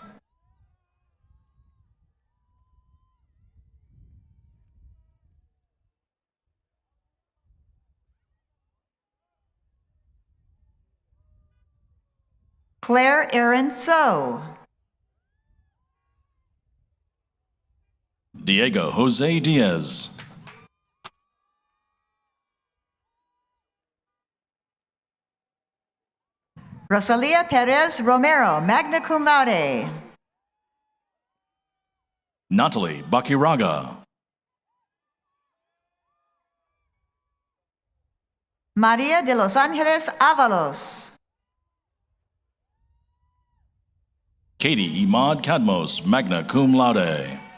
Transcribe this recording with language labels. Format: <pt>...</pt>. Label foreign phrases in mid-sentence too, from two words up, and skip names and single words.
<en>Claire Erin So. Diego Jose Diaz. Rosalia Perez Romero,</en> <la>magna cum laude.</la> <en>Natalie Bakiraga. Maria de Los Angeles Avalos. Katie Imad Cadmos,</en> <la>magna cum laude.</la>